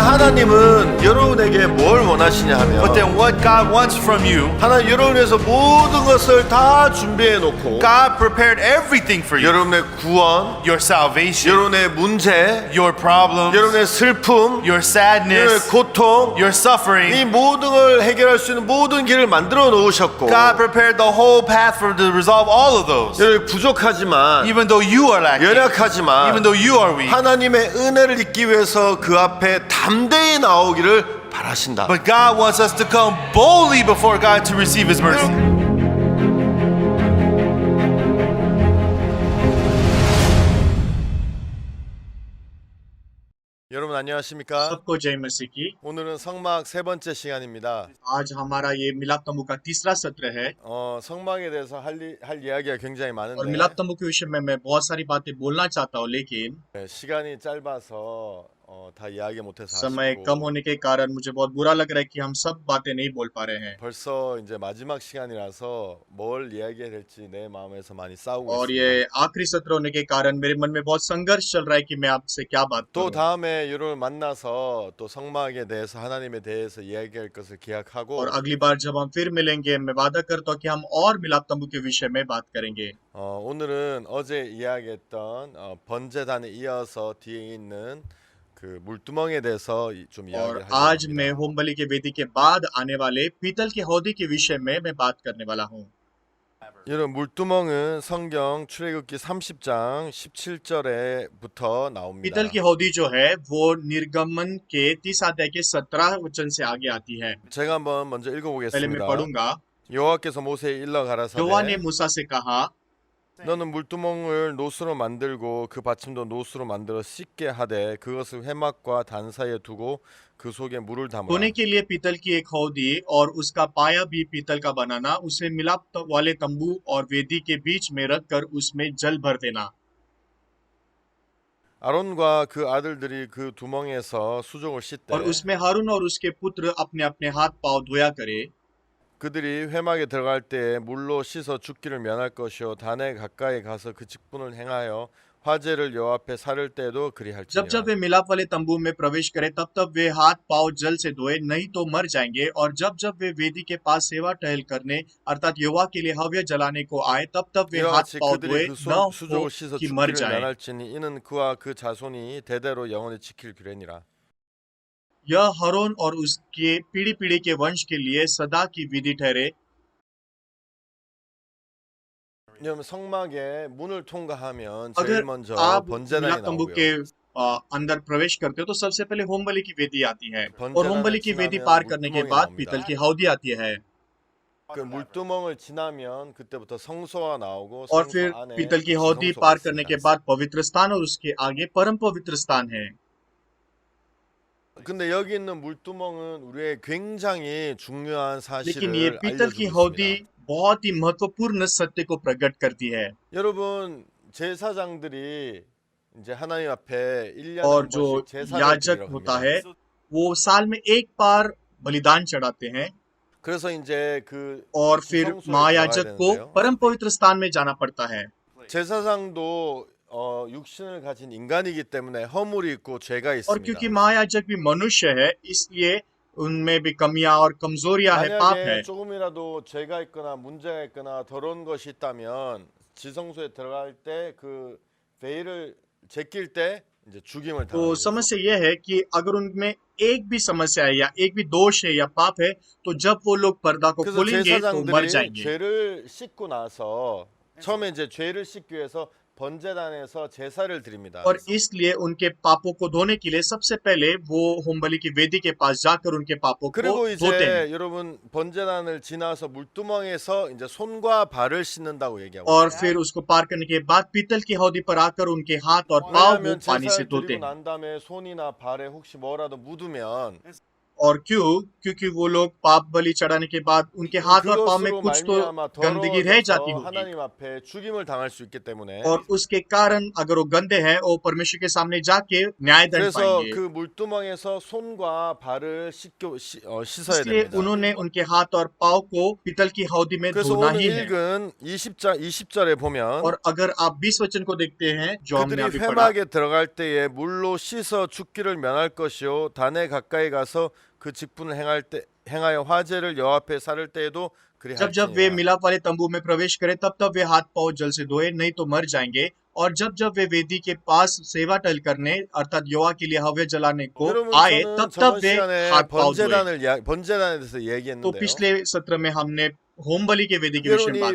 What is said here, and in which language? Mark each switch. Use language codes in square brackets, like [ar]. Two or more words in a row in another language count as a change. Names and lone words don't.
[ko] 하나님은 여러분에게 뭘 원하시냐 하면 [en] But then what God wants from you, [ko] 하나님 여러분을 위해서 모든 것을 다 준비해 놓고 [en] God prepared everything for you. [ko] 여러분의 구원, [en] Your salvation, [ko] 여러분의 문제, [en] your problems, [ko] 여러분의 슬픔, [en] your [ko] 여러분의 [en] sadness, [ko] 고통, [en] your [ko] 이 [en] suffering. [ko] 모든 걸 해결할 수 있는 모든 길을 만들어 놓으셨고 [en] God prepared the whole path for to resolve all of those. [ko] 여러분 부족하지만 [en] Even though you are lacking, [ko] 연약하지만 [en] even though you are weak, [ko] 하나님의 은혜를 입기 위해서 그 앞에 담대히 나오기를 바라신다. [en] but God wants us to come boldly before God to receive His mercy. [ko] 여러분 안녕하십니까? [hi] सबको जय मसीह की। [ko] 오늘은 성막 세 번째 시간입니다. [hi] आज हमारा ये मिलाप तंबू का तीसरा सत्र है [ko] 성막에 대해서 할 이야기가 굉장히 [hi] और [ko] 많은데 [hi] मिलाप तंबू के विषय में मैं बहुत सारी बातें बोलना चाहता हूँ, लेकिन [ko] 시간이 짧아서 다 이야기 못해서 [hi] समय [ko] 아쉽고 [hi] कम होने के कारण मुझे बहुत बुरा लग रहा है कि हम सब बातें नहीं बोल पा रहे हैं [ko] 벌써 이제 마지막 시간이라서 뭘 이야기해야 될지 내 마음에서 많이 싸우고 [hi] और [ko] 있습니다. [hi] ये आखिरी सत्र होने के कारण मेरे मन में बहुत संघर्ष चल रहा है कि मैं आपसे क्या बात [ko] 또 [hi] करूं। [ko] 다음에 여러분 만나서 또 성막에 대해서 하나님에 대해서 이야기할 것을 기약하고 [hi] और अगली बार जब हम फिर मिलेंगे मैं वादा करता हूँ कि हम और मिलाप तंबू के विषय में बात करेंगे। [ko] 오늘은 어제 이야기했던 번제단에 이어서 뒤에 있는 그 물두멍에 대해서 좀 [hi] और [ko] 이야기를 [hi] आज [ko] 하려고 [hi] मैं [ko] 합니다. [hi] होम बलि के वेदी के बाद आने वाले पीतल के हौदी के विषय में मैं बात करने वाला हूँ। [ko] 여러분 물두멍은 성경 출애굽기 30장 17절에부터 나옵니다. [hi] पीतल की हौदी जो है वो निर्गमन के 30 अध्याय के 17 वचन से आगे आती है। [ko] 제가 한번 먼저 [hi] पहले मैं [ko] 읽어보겠습니다. [hi] पढ़ूंगा। [ko] 여호와께서 모세에 일러 [hi] यहोवा ने [ko] 가라사대 [hi] मूसा से कहा, [ko] 너는 물두멍을 노수로 만들고 그 받침도 노수로 만들어 씻게 하되 그것을 회막과 단 사이에 두고 그 속에 물을 담으라. [hi] धोने के लिए पीतल की एक हौदी और उसका पाया भी पीतल का बनाना, उसे मिलाप वाले तंबू और वेदी के बीच में रखकर उसमें जल भर देना। [ko] 아론과 그 아들들이 그 두멍에서 수족을 씻되 [hi] और उसमें हारून और उसके पुत्र अपने अपने हाथ पांव धोया करे। [ko] 그들이 회막에 들어갈 때 물로 씻어 죽기를 면할 것이요 단에 가까이 가서 그 직분을 행하여 화제를 여호와 앞에 사를 때도 [hi] जब [ko] 그리할지니라. [hi] जब वे मिलाप वाले तंबू में प्रवेश करें तब तब वे हाथ पांव जल से धोए, नहीं तो मर जाएंगे। और जब जब वे वेदी के पास सेवा टहल करने अर्थात यहोवा के लिए हव्य जलाने को आए तब तब वे [ko] 이와 [hi] हाथ [ko] 같이 [hi] पांव धोए, [ko] 그들이 그 [hi] न हो [ko] 수족을 씻어 [hi] कि मर [ko] 죽기를 [hi] जाएं। [ko] 면할지니 이는 그와 그 자손이 대대로 영원히 지킬 규례니라. [hi] यह हरोन और उसके पीढ़ी पीढ़ी के वंश के लिए सदा की विधि ठहरे। [ko] 여러분 성막에 문을 통과하면 [hi] अगर [ko] 제일 먼저 [hi] आप [ko] 번제단이 [hi] मिलाप तंबू के [ko] 나오고요. [hi] अंदर प्रवेश करते हो तो सबसे पहले होम बलि की वेदी आती है और होम [ko] 번제단을 [hi] बलि की वेदी [ko] 지나면 [hi] पार करने के [ko] 물두멍이 [hi] बाद [ko] 나옵니다. [hi] पीतल की हौदी आती है [ko] 그 물두멍을 지나면 그때부터 성소가 나오고 [hi] और [ko] 성소 [hi] फिर [ko] 안에 [hi] पीतल की हौदी [ko] 지성소가 [hi] पार करने के [ko] 있습니다. [hi] बाद पवित्र स्थान और उसके आगे परम पवित्र स्थान है। [ko] 근데 여기 있는 물두멍은 우리의 굉장히 중요한 [hi] लेकिन ये [ko] 사실을 [hi] पीतल की [ko] 알려주고 [hi] हौदी [ko] 있습니다. [hi] बहुत ही महत्वपूर्ण सत्य को प्रकट करती है। [ko] 여러분 제사장들이 이제 하나님 앞에 1년에 [hi] और [ko] 한 [hi] जो [ko] 번씩 제사를 [hi] याजक [ko] 드리러 [hi] होता [ko] 갑니다. [hi] है वो साल में एक बार बलिदान चढ़ाते हैं [ko] 그래서 이제 그 [hi] और फिर [ko] 지성소에 들어가야 [hi] महायाजक को [ko] 되는데요. [hi] परम पवित्र स्थान में जाना पड़ता है। [ko] 제사장도 육신을 가진 인간이기 때문에 허물이 있고 죄가 [hi] और क्योंकि [ko] 있습니다. [hi] महायाजक भी मनुष्य है इसलिए उनमें भी कमियां और कमजोरियां है, पाप है। [ko] 만약에 조금이라도 죄가 있거나 문제가 있거나 더러운 것이 있다면 지성소에 들어갈 때 그 veil을 제낄 때 이제 죽임을 [hi] तो [ko] 당하게 [hi] समस्या यह है कि अगर उनमें एक भी समस्या है या एक भी दोष है या पाप है तो जब वो लोग पर्दा को [ko] 그래서 [hi] खोलेंगे तो मर [ko] 제사장들이 [hi] जाएंगे। [ko] 죄를 씻고 나서 처음에 이제 죄를 씻기 위해서 번제단에서 제사를 드립니다. [hi] और इसलिए उनके पापों को धोने के लिए सबसे पहले वो होम बलि की वेदी के पास जाकर उनके पापों को [ko] 그리고 [hi] धोते हैं [ko] 이제 여러분 번제단을 지나서 물두멍에서 이제 손과 발을 씻는다고 얘기하고 [hi] और [ko] 있어요. [hi] फिर उसको पार करने के बाद पीतल की हौदी पर आकर उनके हाथ और पाँव वो [ko] 왜냐하면 [hi] पानी से [ko] 제사를 [hi] धोते [ko] 드리고 [hi] हैं [ko] 난 다음에 손이나 발에 혹시 뭐라도 묻으면 [hi] और क्यों? क्योंकि वो लोग पाप बलि चढ़ाने के बाद उनके हाथ और पांव में [ko] 그것으로 [hi] कुछ तो [ko] 말미암아 [hi] गंदगी रह जाती [ko] 더러워져서 [hi] होगी [ko] 하나님 앞에 죽임을 당할 수 있기 때문에 [hi] और उसके कारण अगर वो गंदे हैं वो परमेश्वर के सामने जाके न्याय दंड [ko] 그래서 [hi] पाएंगे। [ko] 그 물두멍에서 손과 발을 씻어야 [hi] इसलिए [ko] 됩니다. [hi] उन्होंने उनके हाथ और पाँव को पीतल की हौदी में [ko] 그래서 [hi] धोना [ko] 오늘 [hi] ही है। [ko] 읽은 20절에 보면 [hi] और अगर आप 20 वचन को देखते हैं जो हमने [ko] 그들이 [hi] अभी पढ़ा, [ko] 회막에 들어갈 때에 물로 씻어 죽기를 면할 것이요 단에 가까이 가서 그 직분을 행하여 화제를 여호와 앞에 사를 때에도 [hi] जब जब वे [ko] 그리할지니라. [hi] मिलाप वाले तंबू में प्रवेश करें तब तब वे हाथ पाँव जल से धोए, नहीं तो मर जाएंगे। और जब जब वे वेदी के पास सेवा टहल करने अर्थात यहोवा के लिए हव्य जलाने को [ko] 여러분 [hi] आए [ko] 저는 [hi] तब [ko] 저번 [hi] तब वे [ko] 시간에 [hi] हाथ पाँव धोए। [ko] 번제단에 대해서 [hi] तो [ko] 얘기했는데요. [hi] पिछले सत्र में हमने होम बलि के वेदी के विषय में